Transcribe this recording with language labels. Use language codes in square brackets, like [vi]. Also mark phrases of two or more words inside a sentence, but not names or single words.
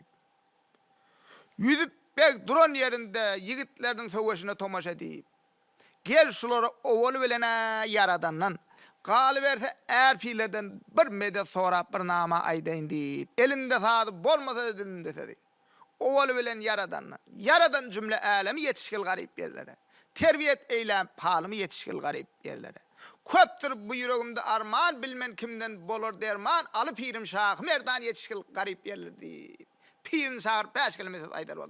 [tk] Yüzüp bek duran yerinde yigitlerden söweşine tomaşa diýip. Gel şulara owaly bilen yaradandan galyberse erpilerden bir medet sorap bir nama aýdaýyn diýip. Elinde sady bolmasa dilinde dedi. Owaly bilen yaradan cümle alemi yetişkil garip yerlere. Terbiyet eylem palymy yetişkil garip yerlere. Köpdür bu yüregimde arman bilmen kimden bolur derman aly pirim şah merdan yetişkil garip yerler diýip. Pirin şahar 5 kelimesi aýdar boldy.